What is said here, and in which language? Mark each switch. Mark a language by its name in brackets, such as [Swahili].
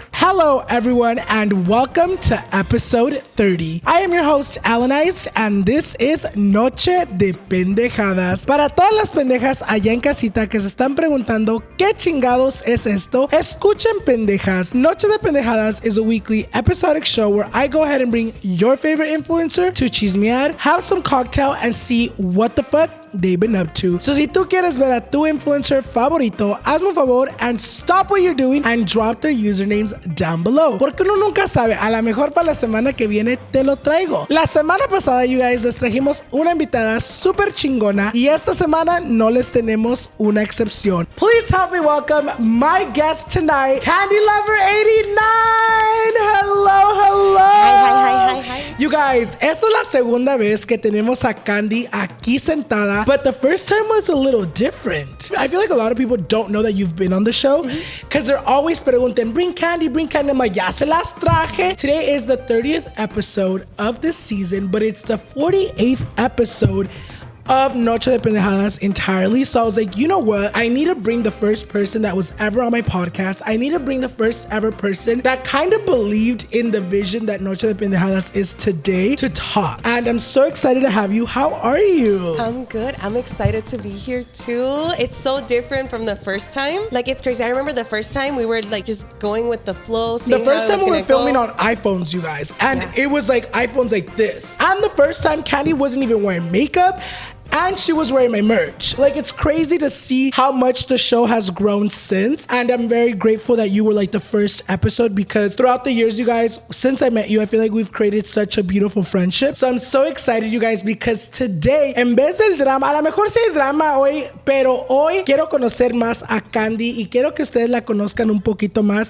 [English] Hello, everyone, and welcome to episode 30. I am your host, Alanized, and this is Noche de Pendejadas. [Spanish] Para todas las pendejas allá en casita que se están preguntando qué chingados es esto, escuchen pendejas. [English] Noche de Pendejadas is a weekly episodic show where I go ahead and bring your favorite influencer to chismear, have some cocktail, and see what the fuck they've been up to. So [Spanish] si tú quieres ver a tu influencer favorito, hazme un favor [English] and stop what you're doing and drop their usernames down below. [Spanish] Porque uno nunca sabe, a lo mejor para la semana que viene te lo traigo. La semana pasada, [English] you guys, [Spanish] les trajimos una invitada súper chingona y esta semana no les tenemos una excepción. [English] Please help me welcome my guest tonight, Candylover89. Hello, hello. Hi. You guys, [Spanish] esta es la segunda vez que tenemos a Candy aquí sentada. [English] But the first time was a little different. I feel like a lot of people don't know that you've been on the show because they're always preguntan, bring Candy. I'm like, [Spanish] ya se las traje. [English] Today is the 30th episode of this season, but it's the 48th episode of Noche de Pendejadas entirely. So I was like, you know what? I need to bring the first person that was ever on my podcast. I need to bring the first ever person that kind of believed in the vision that Noche de Pendejadas is today to talk. And I'm so excited to have you. How are you? I'm good. I'm excited to be here too. It's so different from the first time. Like, it's crazy. I remember the first time we were like just going with the flow. The first time we were filming on iPhones, you guys. And it was like iPhones like this. And the first time Candy wasn't even wearing makeup. And she was wearing my merch. Like, it's crazy to see how much the show has grown since. And I'm very grateful that you were like the first episode because throughout the years, you guys, since I met you, I feel like we've created such a beautiful friendship. So I'm so excited, you guys, because today, [Spanish] en vez del drama, a lo mejor sí hay drama hoy, pero hoy quiero conocer más a Candy y quiero que ustedes la conozcan un poquito más.